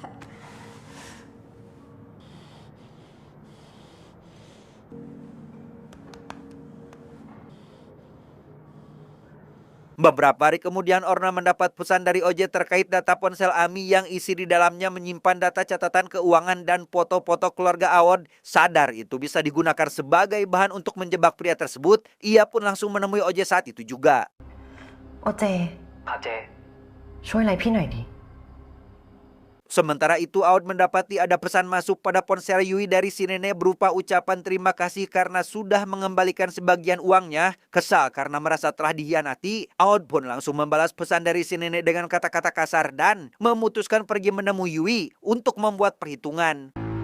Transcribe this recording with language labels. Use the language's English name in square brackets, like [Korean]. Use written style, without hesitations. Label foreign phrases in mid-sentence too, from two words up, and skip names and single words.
[Indonesian] Beberapa hari kemudian Orna mendapat pesan dari OJ terkait data ponsel Ami yang isi di dalamnya menyimpan data catatan keuangan dan foto-foto keluarga Aud. Sadar itu bisa digunakan sebagai bahan untuk menjebak pria tersebut, ia pun langsung menemui OJ saat itu juga. [Thai] โอเจ ครับเจ ช่วยอะไรพี่หน่อยดิ [Indonesian] Sementara itu, Aud mendapati ada pesan masuk pada ponsel Yui dari si nenek berupa ucapan terima kasih karena sudah mengembalikan sebagian uangnya. Kesal karena merasa telah dihianati, Aud pun langsung membalas pesan dari si nenek dengan kata-kata kasar dan memutuskan pergi menemui Yui untuk membuat perhitungan.